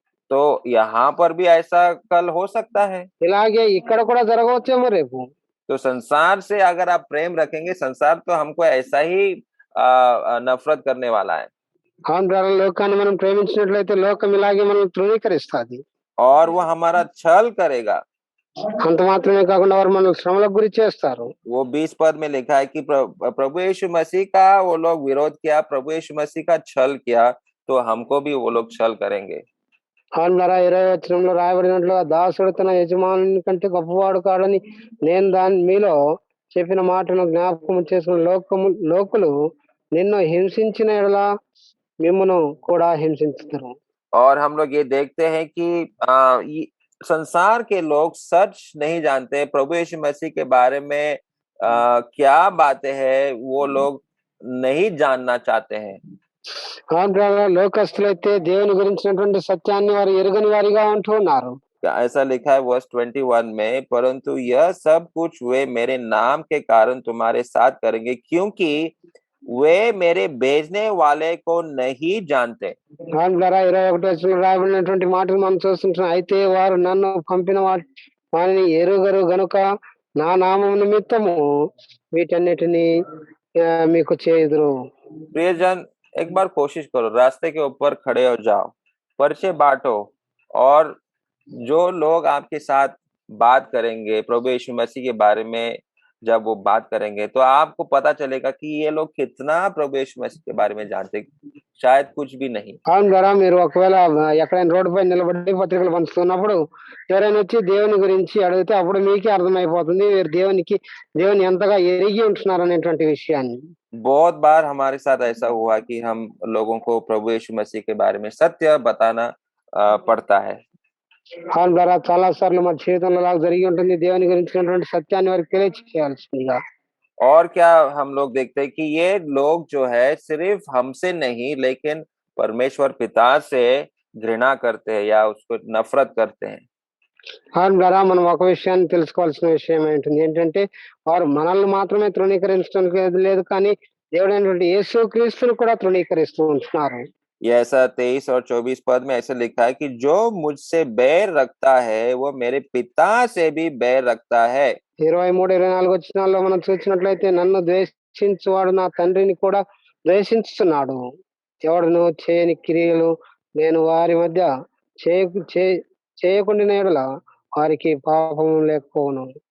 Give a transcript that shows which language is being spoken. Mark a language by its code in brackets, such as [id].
[hi] तो यहाँ पर भी ऐसा कल हो सकता है। [te] ఇలాగే ఇక్కడ కూడా జరగవచ్చేమో రేపు. [hi] तो संसार से अगर आप प्रेम रखेंगे, संसार तो हमको ऐसा ही नफरत करने वाला है। [te] ఆయన ద్వారా లోకాన్ని మనం ప్రేమించినట్లయితే లోకం ఇలాగే మనం తృణీకరిస్తుంది. [hi] और वो हमारा छल करेगा। [te] అంత మాత్రమే కాకుండా వారు మనల్ని శ్రమలకు గురి చేస్తారు. [hi] वो 20 पद में लिखा है कि प्रभु यीशु मसीह का वो लोग विरोध किया, प्रभु यीशु मसीह का छल किया, तो हमको भी वो लोग छल करेंगे। [te] ఆయన ద్వారా 20వ వచనంలో రాయబడినట్లుగా దాసుడు తన యజమానుని కంటే గొప్పవాడు కాడని నేను మీలో చెప్పిన మాటను జ్ఞాపకం చేసుకున్న లోకులు నిన్ను హింసించిన ఎడల మిమ్మును కూడా హింసించుతారు. [hi] और हम लोग ये देखते हैं कि संसार के लोग सच नहीं जानते, प्रभु यीशु मसीह के बारे में क्या बातें हैं वो लोग नहीं जानना चाहते हैं। [te] లోకస్తులైతే దేవుని గురించినటువంటి సత్యాన్ని వారు ఎరుగని వారిగా ఉంటూ ఉన్నారు. [hi] ऐसा लिखा है वर्स 21 में, परंतु यह सब कुछ वे मेरे नाम के कारण तुम्हारे साथ करेंगे क्योंकि वे मेरे भेजने वाले को नहीं जानते। [te] ఆయన ద్వారా 21వ వచనంలో రాయబడినటువంటి మాటలు మనం చూస్తుంటున్నాం. అయితే వారు నన్ను పంపిన వారిని ఎరుగరు గనుక నా నామం నిమిత్తము వీటన్నిటిని మీకు చేయుదురు. [hi] प्रियजन, एक बार कोशिश करो, रास्ते के ऊपर खड़े हो जाओ, परिचय बांटो, और जो लोग आपके साथ बात करेंगे प्रभु यीशु मसीह के बारे में, जब वो बात करेंगे तो आपको पता चलेगा कि ये लोग कितना प्रभु यीशु मसीह के बारे में जानते, शायद कुछ भी नहीं। [te] ఆయన ద్వారా మీరు ఒకవేళ ఎక్కడైనా రోడ్డు పై నిలబడి పత్రికలు పంచుతున్నప్పుడు ఎవరైనా వచ్చి దేవుని గురించి అడిగితే అప్పుడు మీకే అర్థమైపోతుంది మీరు దేవుని ఎంతగా ఎరిగి ఉంటున్నారు అనేటువంటి విషయాన్ని. [hi] बहुत बार हमारे साथ ऐसा हुआ कि हम लोगों को प्रभु यीशु मसीह के बारे में सत्य बताना पड़ता है। [te] వాళ్ళ ద్వారా చాలా సార్లు మన జీవితంలో అలా జరిగి ఉంటుంది. దేవుని గురించినటువంటి సత్యాన్ని వారికి తెలియచేయాల్సిందిగా. [hi] और क्या हम लोग देखते हैं कि ये लोग जो है सिर्फ हमसे नहीं लेकिन परमेश्वर पिता से घृणा करते हैं या उसको नफरत करते हैं। [te] వాళ్ళ ద్వారా మనం ఒక విషయాన్ని తెలుసుకోవాల్సిన విషయం ఏంటంటే వారు మనల్ని మాత్రమే తృణీకరించడం లేదు కానీ దేవుడైనటువంటి యేసుక్రీస్తును కూడా తృణీకరిస్తూ ఉంటున్నారు. [hi] ये ऐसा 23 और 24 पद में ऐसे लिखा है कि जो मुझसे बैर रखता है वो मेरे पिता से भी बैर रखता है। [te] 23, 24 వచనాల్లో మనం చూసినట్లయితే నన్ను ద్వేషించువాడు నా తండ్రిని కూడా ద్వేషించుచున్నాడు. ఎవడును చేయని క్రియలు నేను వారి మధ్య చేయకుండిన యెడల వారికి పాపము లేకపోవును.